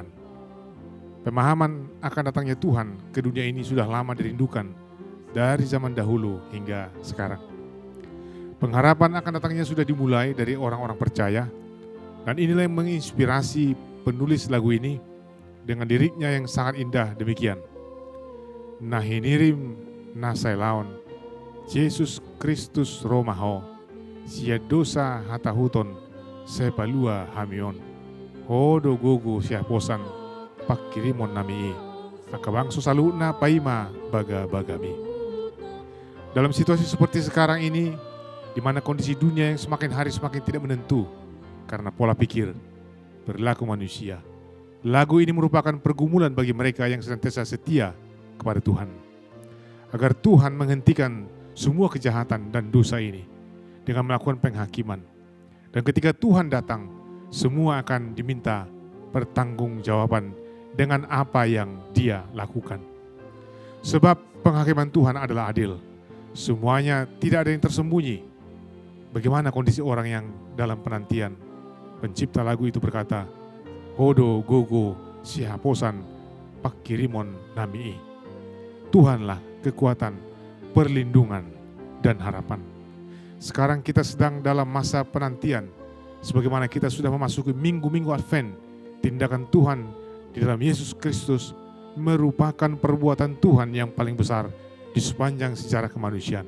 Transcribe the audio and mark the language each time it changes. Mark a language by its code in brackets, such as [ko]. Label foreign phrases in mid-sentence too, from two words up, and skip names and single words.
[id] Pemahaman akan datangnya Tuhan ke dunia ini sudah lama dirindukan dari zaman dahulu hingga sekarang. Pengharapan akan datangnya sudah dimulai dari orang-orang percaya, dan inilah yang menginspirasi penulis lagu ini dengan liriknya yang sangat indah demikian. [bbc] Nahinirim nasailaon, Yesus Kristus romaho, sia dosa hatahuton, sepalua hamion, hodo gogo sia posan, pakirimon namii, akabangso saluna paima baga-bagami. [id] Dalam situasi seperti sekarang ini, di mana kondisi dunia yang semakin hari semakin tidak menentu karena pola pikir, perilaku manusia, lagu ini merupakan pergumulan bagi mereka yang senantiasa setia kepada Tuhan. Agar Tuhan menghentikan semua kejahatan dan dosa ini dengan melakukan penghakiman. Dan ketika Tuhan datang, semua akan diminta pertanggungjawaban dengan apa yang Dia lakukan. Sebab penghakiman Tuhan adalah adil. Semuanya tidak ada yang tersembunyi. Bagaimana kondisi orang yang dalam penantian? Pencipta lagu itu berkata, [bbc] Hodo gogo sihaposan pakirimon namii. [id] Tuhanlah kekuatan, perlindungan, dan harapan. Sekarang kita sedang dalam masa penantian. Sebagaimana kita sudah memasuki minggu-minggu Advent, tindakan Tuhan di dalam Yesus Kristus merupakan perbuatan Tuhan yang paling besar di sepanjang sejarah kemanusiaan.